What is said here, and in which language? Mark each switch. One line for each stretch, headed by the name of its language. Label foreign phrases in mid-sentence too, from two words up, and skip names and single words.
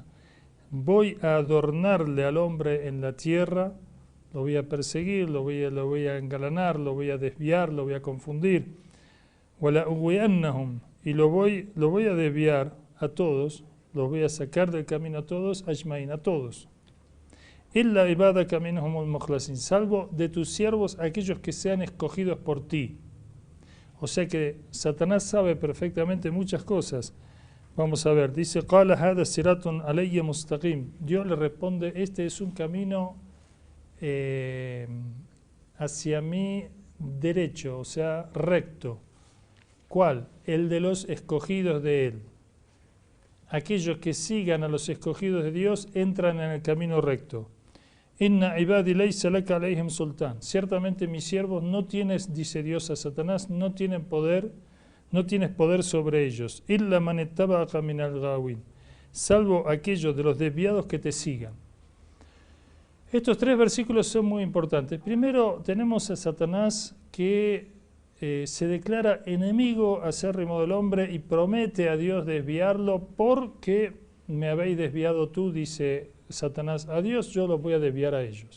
Spanish: Voy a adornarle al hombre en la tierra, lo voy a perseguir, lo voy a engalanar, lo voy a desviar, lo voy a confundir.
Arabic: ولأغوينهم,
Spanish: y lo voy a desviar a todos, los voy a sacar del camino a todos, ajmain, a todos.
Arabic: إلا عبادك منهم المخلصين,
Spanish: salvo de tus siervos aquellos que sean escogidos por ti. O sea que Satanás sabe perfectamente muchas cosas. Vamos a ver, dice:
Arabic: قال هذا صراط علي مستقيم.
Spanish: Dios le responde: este es un camino hacia mí derecho, o sea, recto. ¿Cuál? El de los escogidos de Él. Aquellos que sigan a los escogidos de Dios entran en el camino recto.
Arabic: إن عبادي ليس لك عليهم سلطان.
Spanish: Ciertamente mis siervos no tienes, dice Dios a Satanás, no tienes poder sobre ellos.
Arabic: إلا من اتبعك من الغاوين,
Spanish: salvo aquellos de los desviados que te sigan. Estos tres versículos son muy importantes. Primero tenemos a Satanás que se declara enemigo acérrimo del hombre y promete a Dios desviarlo. Porque me habéis desviado tú, dice Satanás a Dios, yo los voy a desviar a ellos.